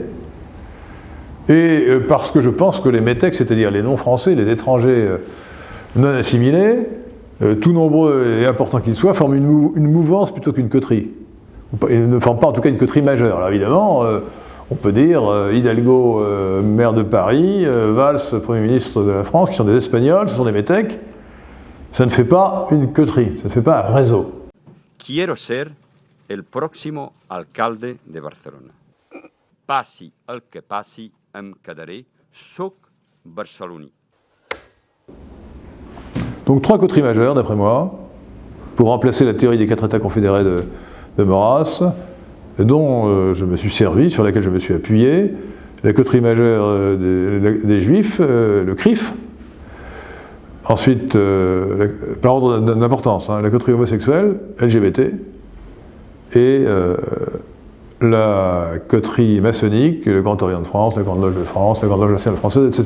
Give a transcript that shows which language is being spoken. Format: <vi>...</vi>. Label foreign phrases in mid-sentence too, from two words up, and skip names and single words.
<fr>Et parce que je pense que les métèques, c'est-à-dire les non-français, les étrangers non assimilés, tout nombreux et importants qu'ils soient, forment une mouvance plutôt qu'une coterie. Ils ne forment pas en tout cas une coterie majeure. Alors évidemment, on peut dire Hidalgo, maire de Paris, Valls, Premier ministre de la France, qui sont des Espagnols, ce sont des métèques. Ça ne fait pas une coterie, ça ne fait pas un réseau.</fr> <es>Quiero ser el próximo alcalde de Barcelona.</es> <ca>Passi el que passi, em quedaré, soc barceloní.</ca> <fr>Donc 3 coteries majeures, d'après moi, pour remplacer la théorie des 4 États confédérés de Maurras, dont je me suis servi, sur laquelle je me suis appuyé. La coterie majeure des Juifs, le CRIF. Ensuite, par ordre d'importance, la coterie homosexuelle, LGBT, et la coterie maçonnique, le Grand Orient de France, la Grande Loge de France, la Grande Loge nationale française, etc.</fr>